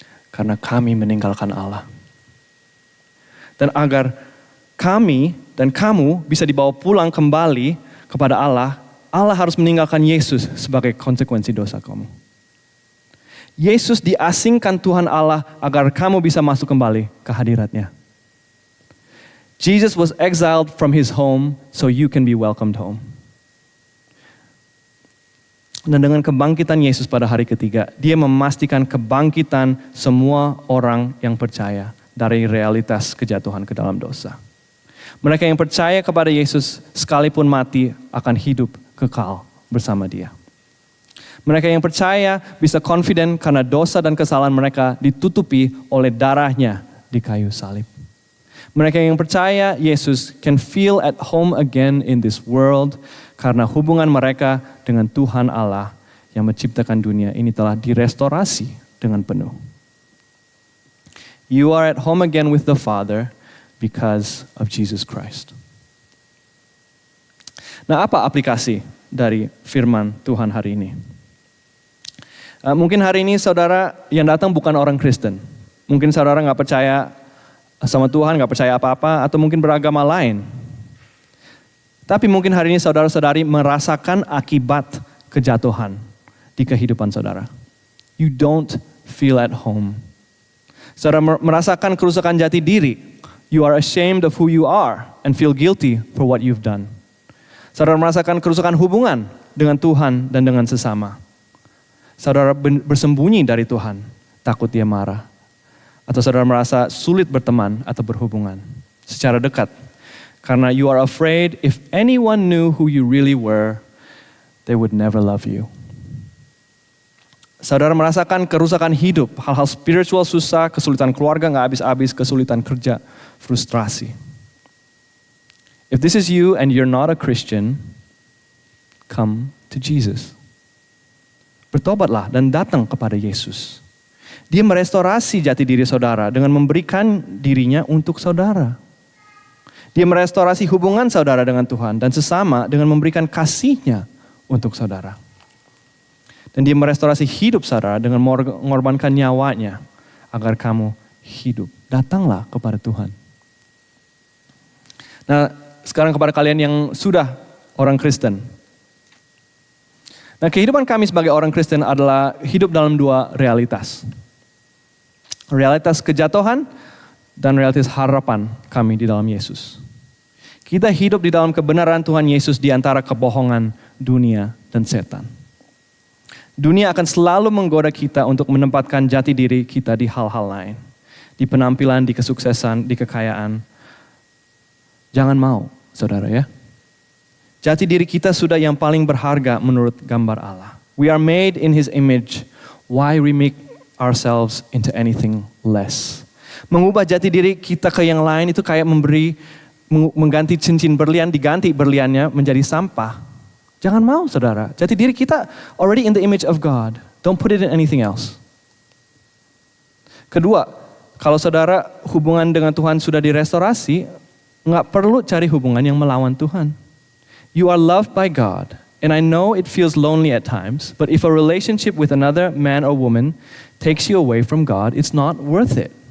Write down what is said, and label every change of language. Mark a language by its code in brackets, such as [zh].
[id] Karena kami meninggalkan Allah. Dan agar kami dan kamu bisa dibawa pulang kembali kepada Allah, Allah harus meninggalkan Yesus sebagai konsekuensi dosa kamu. Yesus diasingkan Tuhan Allah agar kamu bisa masuk kembali ke hadiratnya. [en] Jesus was exiled from his home so you can be welcomed home. [id] Dan dengan kebangkitan Yesus pada hari ketiga, dia memastikan kebangkitan semua orang yang percaya dari realitas kejatuhan ke dalam dosa. Mereka yang percaya kepada Yesus sekalipun mati akan hidup kekal bersama Dia. Mereka yang percaya bisa confident karena dosa dan kesalahan mereka ditutupi oleh darahnya di kayu salib. Mereka yang percaya Yesus [en] can feel at home again in this world [id] karena hubungan mereka dengan Tuhan Allah yang menciptakan dunia ini telah direstorasi dengan penuh. [en] You are at home again with the Father because of Jesus Christ. [id] Nah, apa aplikasi dari firman Tuhan hari ini? Mungkin hari ini saudara yang datang bukan orang Kristen. Mungkin saudara nggak percaya sama Tuhan, nggak percaya apa-apa, atau mungkin beragama lain. Tapi mungkin hari ini saudara-saudari merasakan akibat kejatuhan di kehidupan saudara. [en] You don't feel at home. [id] Saudara merasakan kerusakan jati diri. [en] You are ashamed of who you are and feel guilty for what you've done. [id] Saudara merasakan kerusakan hubungan dengan Tuhan dan dengan sesama. Saudara bersembunyi dari Tuhan, takut Dia marah. Atau saudara merasa sulit berteman atau berhubungan secara dekat. Karena [en] you are afraid if anyone knew who you really were, they would never love you. [id] Saudara merasakan kerusakan hidup, hal-hal spiritual susah, kesulitan keluarga gak habis-habis, kesulitan kerja, frustrasi. [en] If this is you and you're not a Christian, come to Jesus. [id] Bertobatlah dan datang kepada Yesus. Dia merestorasi jati diri saudara dengan memberikan dirinya untuk saudara. Dia merestorasi hubungan saudara dengan Tuhan dan sesama dengan memberikan kasih-Nya untuk saudara. Dan Dia merestorasi hidup saudara dengan mengorbankan nyawanya agar kamu hidup. Datanglah kepada Tuhan. Nah, sekarang kepada kalian yang sudah orang Kristen. Nah, kehidupan kami sebagai orang Kristen adalah hidup dalam dua realitas. Realitas kejatuhan dan realitas harapan kami di dalam Yesus. Kita hidup di dalam kebenaran Tuhan Yesus di antara kebohongan dunia dan setan. Dunia akan selalu menggoda kita untuk menempatkan jati diri kita di hal-hal lain. Di penampilan, di kesuksesan, di kekayaan. Jangan mau, saudara ya. Jati diri kita sudah yang paling berharga menurut gambar Allah. [en] We are made in His image. Why we make ourselves into anything less? [id] Mengubah jati diri kita ke yang lain itu kayak mengganti cincin berlian, diganti berliannya menjadi sampah. Jangan mau, saudara. Jati diri kita [en] already in the image of God. Don't put it in anything else. [id] Kedua, kalau saudara hubungan dengan Tuhan sudah direstorasi, nggak perlu cari hubungan yang melawan Tuhan. [en] You are loved by God, and I know it feels lonely at times, but if a relationship with another man or woman takes you away from God, it's not worth it.